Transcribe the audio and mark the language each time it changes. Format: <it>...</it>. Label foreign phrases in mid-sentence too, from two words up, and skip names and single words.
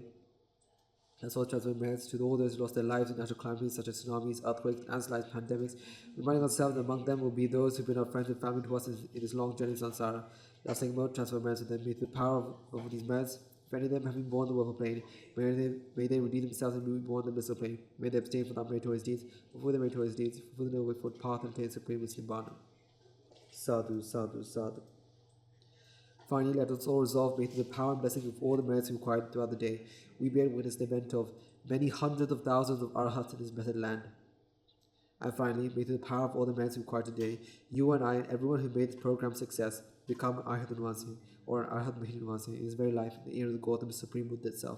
<en>Let's also transfer merits to all those who lost their lives in natural calamities such as tsunamis, earthquakes, landslides, pandemics, reminding ourselves that among them will be those who've been our friends and family to us in this long journey of samsara. Let's take a moment to transfer merits to them. May the power of these merits, if any of them have been born on the woeful plane, may they redeem themselves and be born on the blissful plane. May they abstain from their meritorious deeds, fulfill their meritorious deeds, fulfill the noble eightfold path, and attain supreme bliss nibbana.</en> <pi>Sadhu, sadhu, sadhu.</pi> <en>Finally, let us all resolve, may through the power and blessing of all the merits required throughout the day, we bear witness the event of many hundreds of thousands of arhats in this blessed land. And finally, may through the power of all the merits required today, you and I and everyone who made this program success become Arhat Nivasi or Arhat Mahini Nivasi in his very life in the ear of the Gautam Supreme Buddha itself.</en>